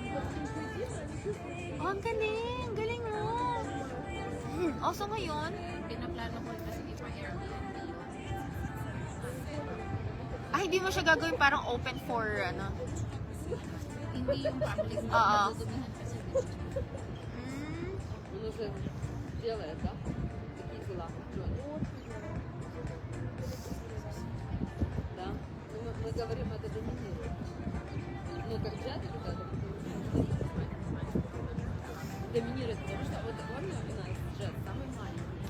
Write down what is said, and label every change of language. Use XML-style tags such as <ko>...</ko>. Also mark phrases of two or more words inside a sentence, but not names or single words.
<tl>Oh, ang galing! Galing mo! Oh, so ngayon, pinaplano ko kasi di pa Airbnb. hindi mo siya gagawin parang</tl> <en>open for,</en> <tl>ano? Hindi yung public. Oo. Madudumihan kasi. Mm,</tl> <ru>Он уже делает, да? Такие дела. Да? Ну, мы говорим, это доминирует. Ну, как джет или как? Доминирует, потому что вот он у нас джет самый маленький.</ru>